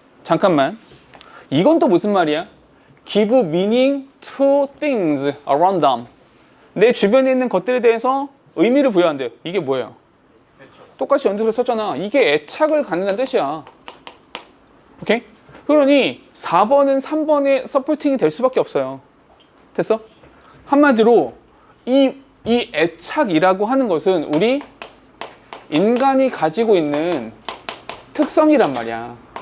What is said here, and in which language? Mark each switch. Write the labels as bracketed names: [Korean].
[Korean] 잠깐만. 이건 또 무슨 말이야? [English] Give meaning to things around them. [Korean] 내 주변에 있는 것들에 대해서 의미를 부여한대요. 이게 뭐예요? 똑같이 연두를 썼잖아. 이게 애착을 갖는다는 뜻이야. 오케이? 그러니 4번은 3번의 서포팅이 될 수밖에 없어요. 됐어? 한마디로 이 애착이라고 하는 것은 우리 인간이 가지고 있는 특성이란 말이야.